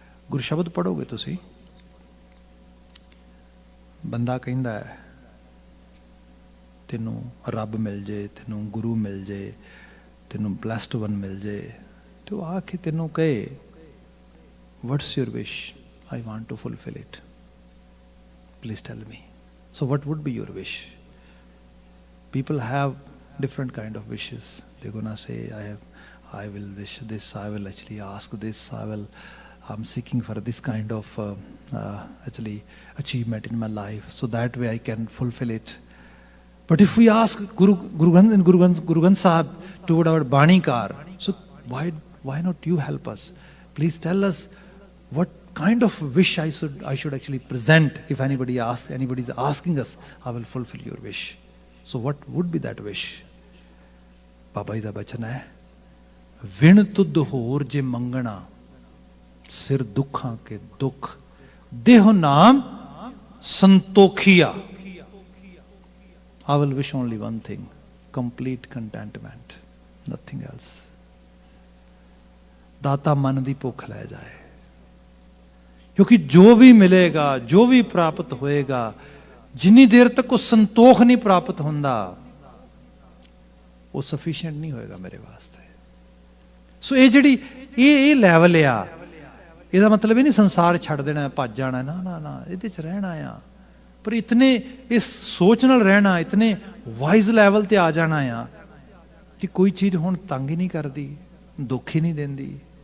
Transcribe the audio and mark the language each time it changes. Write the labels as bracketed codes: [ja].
[pa] ਗੁਰ ਸ਼ਬਦ ਪੜ੍ਹੋਗੇ ਤੁਸੀਂ, ਬੰਦਾ ਕਹਿੰਦਾ ਹੈ ਤੈਨੂੰ ਰੱਬ ਮਿਲ ਜੇ, ਤੈਨੂੰ ਗੁਰੂ ਮਿਲ ਜੇ, ਤੈਨੂੰ ਬਲੈਸਡ ਵਨ ਮਿਲ ਜੇ, ਤੇ ਉਹ ਆ ਕੇ ਤੈਨੂੰ ਕਹੇ [en] What's your wish, I want to fulfill it, please tell me. So what would be your wish? People have different kind of wishes. They're gonna say, I will wish this, I will actually ask this, I'm seeking for this kind of actually achievement in my life, so that way I can fulfill it. But if we ask Guru Granth Sahib toward our Banikar, so why not you help us? Please tell us what kind of wish I should actually present. If anybody is asking us, I will fulfill your wish. So what would be that wish? [pa] Baba ji da bachan hai, ਵਿਣ ਤੁਧ ਹੋਰ ਜੇ ਮੰਗਣਾ ਸਿਰ ਦੁੱਖਾਂ ਕੇ ਦੁੱਖ ਦੇਹ ਨਾਮ ਸੰਤੋਖੀਆ. [en] I will wish only one thing, complete contentment, nothing else. [pa] ਦਾਤਾ ਮਨ ਦੀ ਭੁੱਖ ਲੈ ਜਾਏ, ਕਿਉਂਕਿ ਜੋ ਵੀ ਮਿਲੇਗਾ, ਜੋ ਵੀ ਪ੍ਰਾਪਤ ਹੋਏਗਾ, ਜਿੰਨੀ ਦੇਰ ਤੱਕ ਉਹ ਸੰਤੋਖ ਨਹੀਂ ਪ੍ਰਾਪਤ ਹੁੰਦਾ, ਉਹ ਸਫੀਸ਼ੀਐਂਟ ਨਹੀਂ ਹੋਏਗਾ ਮੇਰੇ ਵਾਸਤੇ. ਸੋ ਇਹ ਜਿਹੜੀ ਇਹ ਲੈਵਲ ਆ, ਇਹਦਾ ਮਤਲਬ ਇਹ ਨਹੀਂ ਸੰਸਾਰ ਛੱਡ ਦੇਣਾ, ਭੱਜ ਜਾਣਾ, ਨਾ ਨਾ ਨਾ, ਇਹਦੇ 'ਚ ਰਹਿਣਾ ਆ, ਪਰ ਇਤਨੇ ਇਸ ਸੋਚ ਨਾਲ ਰਹਿਣਾ, ਇਤਨੇ ਵਾਈਜ਼ ਲੈਵਲ ਤੇ ਆ ਜਾਣਾ ਆ ਕਿ ਕੋਈ ਚੀਜ਼ ਹੁਣ ਤੰਗ ਹੀ ਨਹੀਂ ਕਰਦੀ, ਦੁੱਖ ਹੀ ਨਹੀਂ ਦਿੰਦੀ.